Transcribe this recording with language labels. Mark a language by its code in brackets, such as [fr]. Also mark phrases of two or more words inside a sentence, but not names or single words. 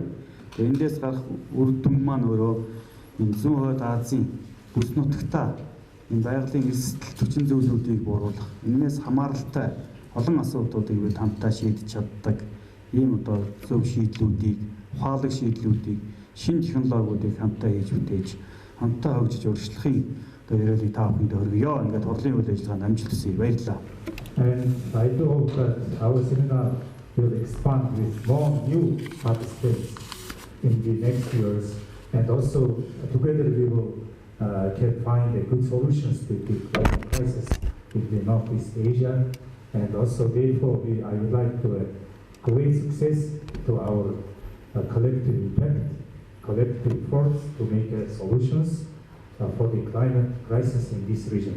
[mn] Эндээс гарах үр дүн маань өөрөө энэ зүүн хойд Азийн бүс нутагтаа энэ байгалийн эрсдэл хүчин зүйлүүдийг бууруулах, энэс хамааралтай олон асуудлуудыг бид хамтдаа шийдэж чаддаг ийм одоо зөв шийдлүүдийг, ухаалаг шийдлүүдийг, шинэ технологиудыг хамтдаа хийж бүтээж, хамтдаа хөгжиж урьдчилахын одоо ярилцлагыг та бүхэнд өргөё. Ингээд хурлын үйл ажиллагаанд амжилт хүсье. Баярлалаа. [en] And I do hope that our seminar will expand with more new participants in the next years, and also together we will can find a good solutions to the climate crisis in the Northeast Asia, and also therefore I would like to great success to our collective impact, collective efforts to make solutions for the climate crisis in this region.